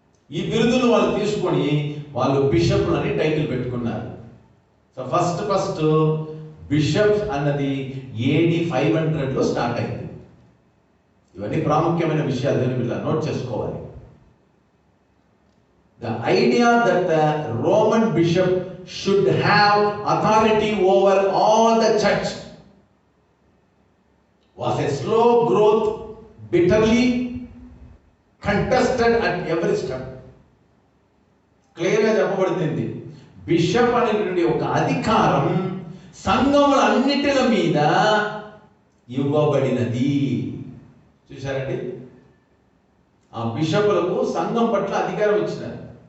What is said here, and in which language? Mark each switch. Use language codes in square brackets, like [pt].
[te] ఈ బిరుదును వాళ్ళు తీసుకొని వాళ్ళు బిషప్లు అని టైటిల్ పెట్టుకున్నారు. సో ఫస్ట్ బిషప్స్ అన్నది AD 500లో స్టార్ట్ అయింది. ఇవన్నీ ప్రాముఖ్యమైన విషయాలు, వీళ్ళ నోట్ చేసుకోవాలి. [en] The idea that the Roman bishop should have authority over all the church was a slow growth, bitterly contested at every step. [te] క్లియర్గా చెప్పబడుతుంది, బిషప్ అనేటువంటి ఒక అధికారం సంఘములన్నిటిల మీద ఇవ్వబడినది. చూశారండి, ఆ బిషపులకు సంఘం పట్ల అధికారం ఇచ్చినారు.